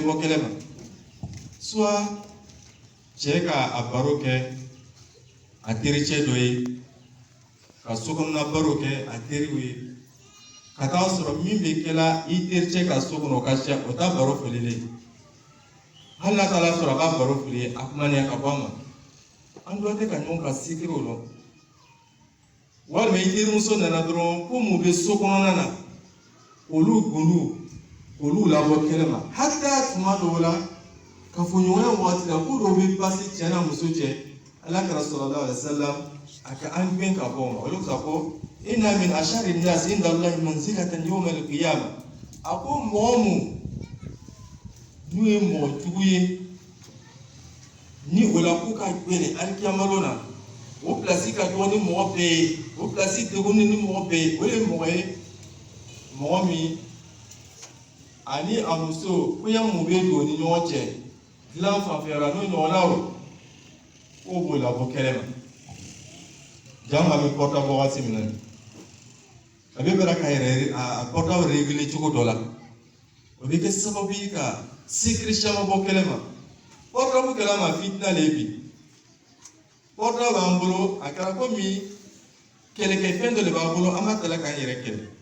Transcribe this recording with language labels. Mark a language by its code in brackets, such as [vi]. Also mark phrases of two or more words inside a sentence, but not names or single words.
[bm] bɔ kɛnɛ ma soit cɛ ka a baro kɛ a tericɛ dɔ ye ka sokɔnɔna baro kɛ a teriw ye ka taa sɔrɔ min bɛ kɛla i tericɛ ka so kɔnɔ o ka ca o t'a baro fililen hali n'a taara sɔrɔ a b'a baro fili a kumaniya ka bɔ a ma an dɔ tɛ ka ɲɔgɔn ka sikiriw dɔn walima i terimuso nana dɔrɔn ko mun bɛ so kɔnɔna na olu gundu olu labɔ kɛnɛ ma hali n'a tuma dɔw la kafoɲɔgɔnya waati la ko dɔw bɛ pasi cɛ n'a muso cɛ alakira [ar] صلى الله عليه وسلم [bm] a ka an gɛn ka bɔ o ma olu ka fɔ [ar] إن من أشر الناس عند الله منزلة يوم القيامة [bm] a ko mɔgɔ mun n'u ye mɔgɔ jugu ye ni o la ko ka gbɛrɛ alikiyamalo na o pilasi ka dɔgɔ ni mɔgɔ bɛɛ ye o pilasi degunnen ni mɔgɔ bɛɛ ye o ye mɔgɔ ye mɔgɔ min ani a muso koɲɛ mun bɛ don ni ɲɔgɔn cɛ dilan fanfɛla n'o ɲɔgɔnnaw k'o b'o labɔ kɛnɛ ma jan a bɛ kɔrɔta bɔ waati min na a bɛ bɛra ka yɛrɛ a kɔrɔtaw réguler cogo dɔ la o bɛ kɛ sababu ye ka secret caman bɔ kɛnɛ ma portable kɛra ma fitina le bi portable b'an bolo a kɛra komi kɛlɛkɛfɛn dɔ de b'an bolo an b'a ta la k'an yɛrɛ kɛlɛ